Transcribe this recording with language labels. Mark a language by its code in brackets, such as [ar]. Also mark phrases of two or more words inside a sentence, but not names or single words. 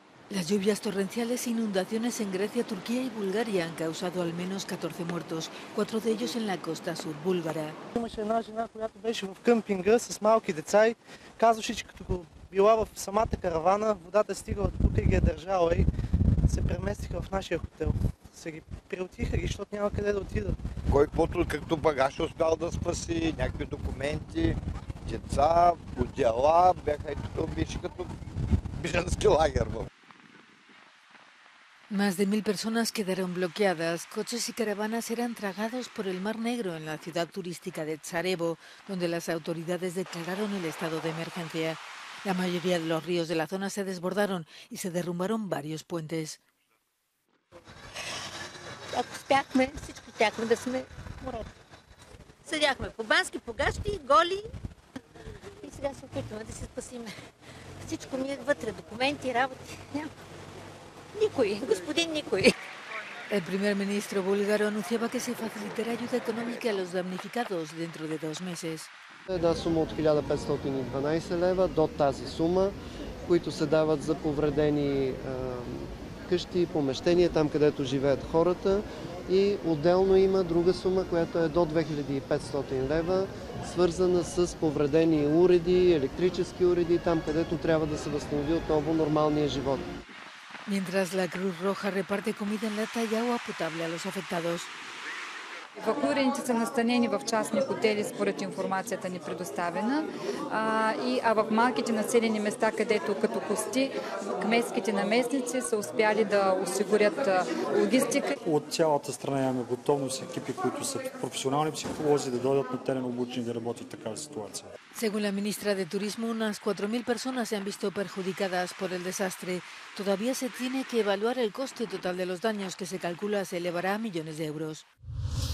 [es] Las lluvias torrenciales e inundaciones en Grecia, Turquía y Bulgaria han causado al menos 14 muertos, 4 de ellos en la costa sur búlgara. [bg] Имаше една жена, която беше в къмпинга с малки деца и казваше, че като била в самата каравана, водата е стигала до тук и ги е държала и се преместиха в нашия хотел. Се ги приотиха ги, защото няма къде да отидат. Кой каквото като багаж успял да спаси, някакви документи, деца, одеяла, бяха и тук беше като бежански лагер. [es] Más de 1000 personas quedaron bloqueadas. Coches y caravanas eran tragados por el Mar Negro en la ciudad turística de Tsarevo, donde las autoridades declararon el estado de emergencia. La mayoría de los ríos de la zona se desbordaron y se derrumbaron varios puentes. [bg] Ако успяхме, всички щяхме да сме в морето. Седяхме по бански, по гащи, голи и сега се опитваме да се спасиме. Всичко ми е вътре, документи, работи. Няма. Никой, господин никой. [es] El primer ministro búlgaro anunciaba que se facilitará ayuda económica a los damnificados dentro de 2 meses. [bg] Една сума от 1512 лева до тази сума, които се дават за повредени къщи, помещения, там където живеят хората, и отделно има друга сума, която е до 2500 лева, свързана с повредени уреди, електрически уреди, там където трябва да се възстанови отново нормалния живот. [es] Mientras la Cruz Roja reparte comida en lata y agua potable a los afectados. [bg] Евакуираните са настанени в частни хотели според информацията ни предоставена, а в малките населени места, където като гости, кметските наместници са успяли да осигурят логистика. От цялата страна имаме готовност екипи, които са професионални психолози, да дойдат на терен обучени да работят в такава ситуация. [es] Según la ministra de Turismo, unas 4000 personas se han visto perjudicadas por el desastre. Todavía se tiene que evaluar el coste total de los daños, que se calcula se elevará a millones de euros.